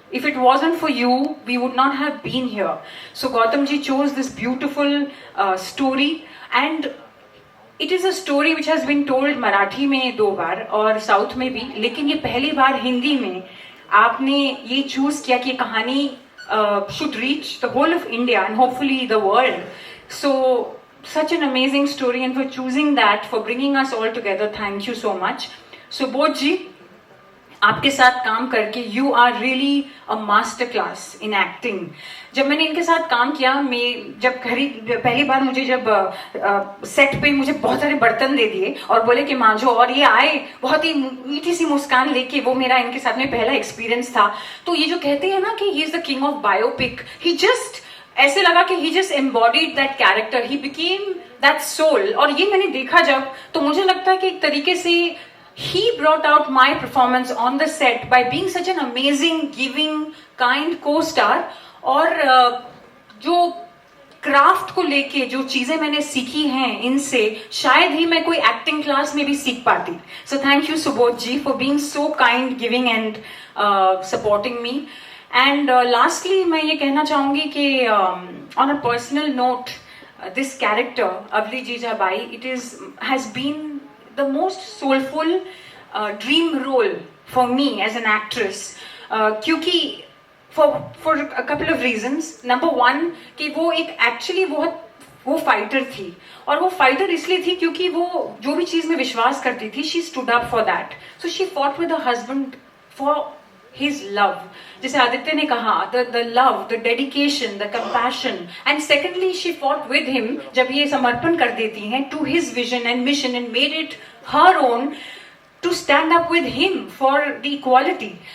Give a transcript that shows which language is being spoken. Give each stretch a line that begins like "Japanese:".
English: If it wasn't for you, we would not have been here. So Gautam ji chose this beautiful story, and it is a story which has been told Marathi
Hindi: में 2 बार और South में भी, लेकिन ये पहली बार हिंदी में आपने ये choose किया कि कहानी
English: should reach the whole of India and hopefully the world. So such an amazing story, and for choosing that, for bringing us all together, thank you so much. Subodh ji,
Hindi: आपके साथ काम करके
English: You are really a master class in acting.
Hindi: जब मैंने इनके साथ काम किया, मैं जब पहली बार मुझे जब सेट पे मुझे बहुत सारे बर्तन दे दिए और बोले कि मांझो, और ये आए बहुत ही मीठी सी मुस्कान लेके, वो मेरा इनके साथ में पहला एक्सपीरियंस था. तो ये जो कहते हैं ना कि
English: he is the king of biopic, he just
Hindi: ऐसे लगा कि
English: He just embodied that character, he became that soul.
Hindi: और ये मैंने देखा जब, तो मुझे लगता है कि एक तरीके से
English: he brought out my performance on the set by being such an amazing, giving, kind co-star.
Hindi: और जो क्राफ्ट को लेके जो चीजें मैंने सीखी हैं इनसे, शायद ही मैं कोई एक्टिंग क्लास में भी सीख पाती.
English: So thank you Subodh ji for being so kind, giving and supporting me. And lastly
Hindi: मैं ये कहना चाहूंगी कि
English: On a personal note, this character अवली Jijabai, it has been the most soulful dream role for me as an actress, क्योंकि for a couple of reasons.
Hindi: Number one, कि वो एक actually वो फाइटर थी, और वो फाइटर इसलिए थी क्योंकि वो जो भी चीज में विश्वास करती थी,
English: she stood up for that. So she fought with her husband for his love.
Hindi: जैसे आदित्य ने कहा,
English: the love, the dedication, the compassion, and secondly she fought with him
Hindi: जब ये समर्पण कर देती हैं
English: to his vision and mission and made it her own to stand up with him for the equality.